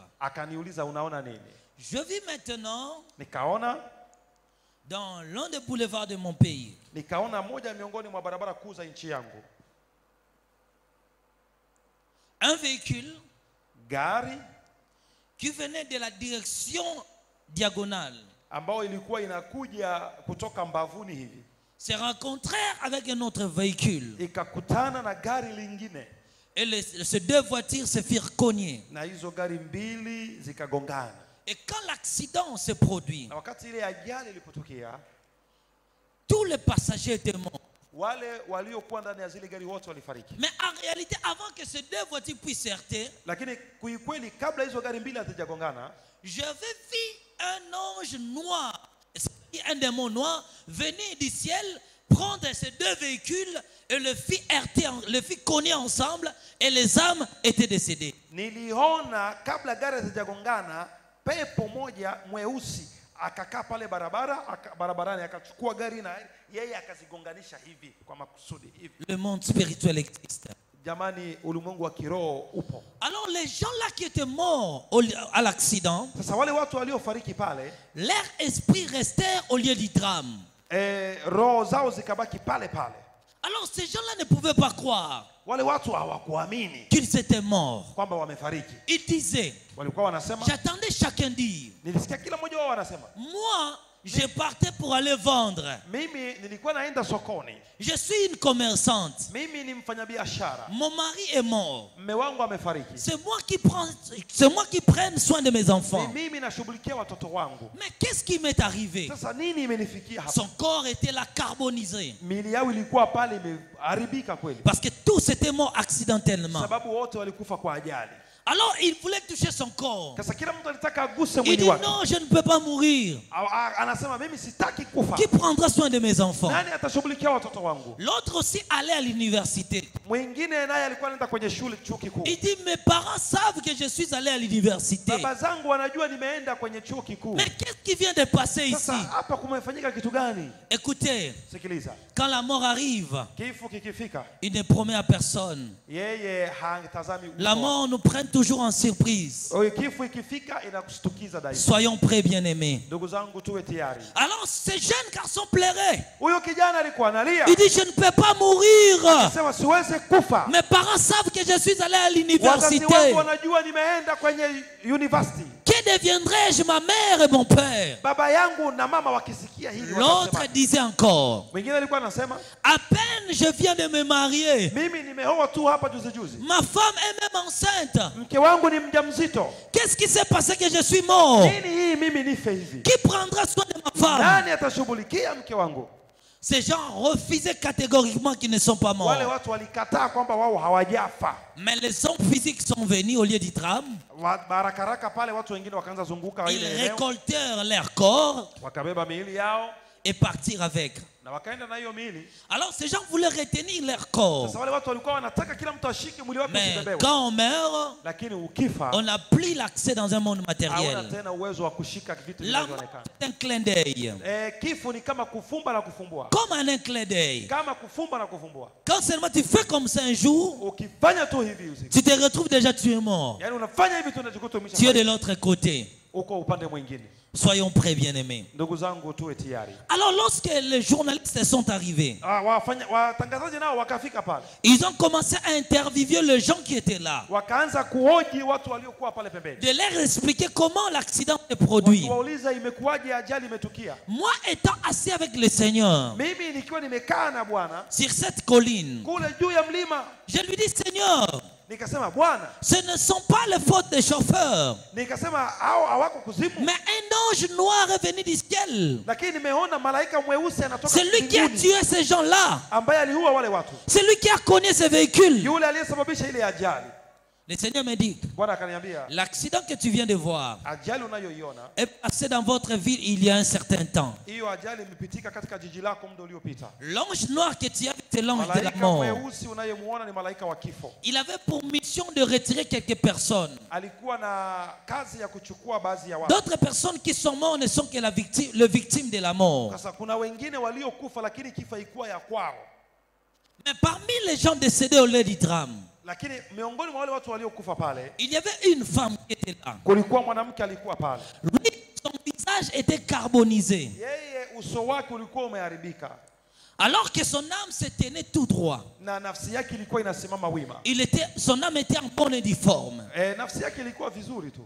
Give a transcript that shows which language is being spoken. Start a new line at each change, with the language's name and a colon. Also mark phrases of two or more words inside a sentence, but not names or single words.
Swahili: Akaniuliza unaona nini?
French: Je vis maintenant
Swahili: Nikaona
French: dans l'un des boulevards de mon pays.
Swahili: Nikaona moja miongoni mwa barabara kuu za nchi yangu,
French: Un véhicule
Swahili: gari
French: qui venait de la direction diagonale
Swahili: ambayo ilikuwa inakuja kutoka mbavuni hivi,
French: se rencontrèrent avec un autre véhicule.
Swahili: ikakutana na gari lingine,
French: Et ces deux voitures se firent cogner.
Swahili: na hizo gari mbili zikagongana.
French: Et quand l'accident se produit,
Swahili: Na wakati ile ajali ilipotokea,
French: tous les passagers étaient morts.
Swahili: wale waliokuwa ndani ya zile gari wote walifariki.
French: Mais en réalité, avant que ces deux voitures puissent s'heurter,
Swahili: Lakini kuikweli, kabla hizo gari mbili hazijagongana,
French: j'avais vu un ange noir, un démon noir, venir du ciel, prendre ces deux véhicules et le fit heurter, le fit cogner ensemble et les âmes étaient décédées.
Swahili: niliona kabla gari hazijagongana, pepo moja mweusi akakaa pale barabarani, akachukua gari na yeye akazigonganisha hivi kwa makusudi hivi.
French: Le monde spirituel existe.
Swahili: Jamani, ulimwengu wa kiroho upo.
French: Alors les gens là qui étaient morts à l'accident,
Swahili: Sasa wale watu waliofariki pale,
French: leur esprit restait au lieu du drame.
Swahili: roho zao zikabaki pale pale.
French: Alors ces gens-là ne pouvaient pas croire
Swahili: Wale watu hawakuamini
French: qu'ils étaient morts.
Swahili: kwamba wamefariki.
French: Ils disaient,
Swahili: Walikuwa wanasema,
French: j'attendais chacun dire,
Swahili: nilisikia kila mmoja wao wanasema,
French: moi, je partais pour aller vendre.
Swahili: mimi nilikuwa naenda sokoni,
French: Je suis une commerçante.
Swahili: mimi ni mfanyabiashara,
French: Mon mari est mort.
Swahili: mume wangu amefariki,
French: C'est moi qui prends soin de mes enfants.
Swahili: ni mimi nashughulikia watoto wangu.
French: Mais qu'est-ce qui m'est arrivé?
Swahili: Sasa nini imenifikia hapa?
French: Son corps était là carbonisé.
Swahili: Mili yao ilikuwa pale imeharibika kweli,
French: Parce que tous étaient morts accidentellement.
Swahili: sababu wote walikufa kwa ajali.
French: Alors il voulait toucher son corps.
Swahili: Sasa kila mtu alitaka aguse
French: Il
Swahili: mwili
French: dit
Swahili: wake.
French: non, je ne peux pas mourir.
Swahili: Anasema mimi sitaki kufa.
French: Qui prendra soin de mes enfants?
Swahili: Nani atashughulikia watoto wangu?
French: L'autre aussi allait à l'université.
Swahili: Mwingine naye alikuwa anaenda kwenye chuo kikuu.
French: Il dit mes parents savent que je suis allé à l'université.
Swahili: Baba zangu wanajua nimeenda kwenye chuo kikuu.
French: Mais qu'est-ce qui vient de passer ici?
Swahili: Sasa hapa kumefanyika kitu gani?
French: Écoutez,
Swahili: Sikiliza.
French: quand la mort arrive,
Swahili: Kifo kikifika,
French: il ne promet à personne.
Swahili: yeye hatazami
French: La mort nous prend toujours en surprise.
Swahili: Kifo ikifika inakushtukiza daima.
French: Soyons prêts, bien-aimés.
Swahili: Ndugu zangu tuwe tayari.
French: Alors ce jeune garçon pleurait.
Swahili: Huyo kijana alikuwa analia.
French: Il dit je ne peux pas mourir.
Swahili: Sema siwezi kufa.
French: Mes parents savent que je suis allé à
Swahili: Wazazi
French: l'université.
Swahili: wangu wanajua nimeenda kwenye university.
French: Que deviendrai-je, ma mère et mon père?
Swahili: Baba yangu na mama wakisikia hili
French: L'autre
Swahili: watasema.
French: disait encore,
Swahili: Mwingine alikuwa anasema,
French: à peine je viens de me marier.
Swahili: mimi nimeoa tu hapa juzi.
French: Ma femme est même enceinte.
Swahili: Mke wangu ni mjamzito.
French: Qu'est-ce qui s'est passé que je suis mort?
Swahili: Nini hii mimi nife hivi?
French: Qui prendra soin de ma femme?
Swahili: Nani atashughulikia mke wangu?
French: Ces gens refusaient catégoriquement qu'ils ne sont pas morts.
Swahili: Wale watu walikataa kwamba wao hawajafa.
French: Mais les hommes physiques sont venus au lieu du drame.
Swahili: Barakaraka pale watu wengine wakaanza zunguka
French: Ils
Swahili: ile eneo.
French: récoltèrent leurs corps
Swahili: Wakabeba miili yao
French: et partirent avec.
Swahili: na wakaenda na hiyo miili.
French: Alors ces gens voulaient retenir leur corps.
Swahili: Sasa wale watu walikuwa wanataka kila mtu ashike mwili wake
French: Mais
Swahili: usibebewe.
French: quand on meurt,
Swahili: Lakini ukifa
French: on n'a plus l'accès dans un monde
Swahili: hauna
French: matériel.
Swahili: tena uwezo wa kushika vitu
French: La mort
Swahili: vinavyoonekana.
French: est un clin d'œil.
Swahili: Kifo ni kama kufumba na kufumbua.
French: Comme un clin d'œil.
Swahili: Kama kufumba na kufumbua.
French: Quand seulement tu fais comme ça un jour,
Swahili: Ukifanya tu hivi usiku.
French: tu te retrouves déjà, tu es mort.
Swahili: Yaani unafanya hivi tu unajikuta
French: Tu es
Swahili: umeshafariki.
French: de l'autre côté.
Swahili: Uko upande mwingine.
French: Soyons prêts, bien-aimés.
Swahili: Ndugu zangu tuwe tayari.
French: Alors lorsque les journalistes sont arrivés,
Swahili: Watangazaji nao wakafika pale.
French: ils ont commencé à interviewer les gens qui étaient là.
Swahili: Wakaanza kuhoji watu waliokuwa pale pembeni.
French: De leur expliquer comment l'accident s'est produit.
Swahili: Wauliza imekuwaje ajali imetukia.
French: Moi étant assis avec le Seigneur
Swahili: Mimi nikiwa nimekaa na Bwana
French: sur cette colline,
Swahili: kule juu ya mlima,
French: je lui dis, Seigneur,
Swahili: nikasema Bwana,
French: ce ne sont pas les fautes des chauffeurs,
Swahili: nikasema hao hawako kuzimu,
French: mais un ange noir est venu du ciel.
Swahili: lakini nimeona malaika mweusi anatoka
French: C'est lui qui a
Swahili: mbinguni
French: tué ces gens-là.
Swahili: ambaye aliua wale watu.
French: C'est lui qui a cogné ces véhicules.
Swahili: Yule aliyesababisha ile ajali.
French: Le Seigneur me dit,
Swahili: Bwana akaniambia,
French: l'accident que tu viens de voir
Swahili: ajali unayoiona,
French: est passé dans votre ville il y a un certain temps.
Swahili: hiyo ajali imepitika katika jiji lako muda uliopita.
French: L'ange noir que tu as vu, c'est l'ange de la
Swahili: Malaika
French: mort.
Swahili: mweusi unayemuona ni malaika wa kifo.
French: Il avait pour mission de retirer quelques personnes.
Swahili: Alikuwa na kazi ya kuchukua baadhi ya watu.
French: D'autres personnes qui sont mortes ne sont que le victime de la mort.
Swahili: Sasa kuna wengine waliokufa lakini kifo haikuwa ya kwao.
French: Mais parmi les gens décédés au lieu du drame,
Swahili: Lakini miongoni mwa wale watu waliokufa pale,
French: il y avait une femme qui était là.
Swahili: kulikuwa mwanamke alikuwa pale.
French: Lui, son visage était carbonisé,
Swahili: Yeye uso wake ulikuwa umeharibika
French: alors que son âme se tenait tout droit.
Swahili: na nafsi yake ilikuwa inasimama wima.
French: Son âme était en bonne et due forme.
Swahili: Nafsi yake ilikuwa vizuri tu.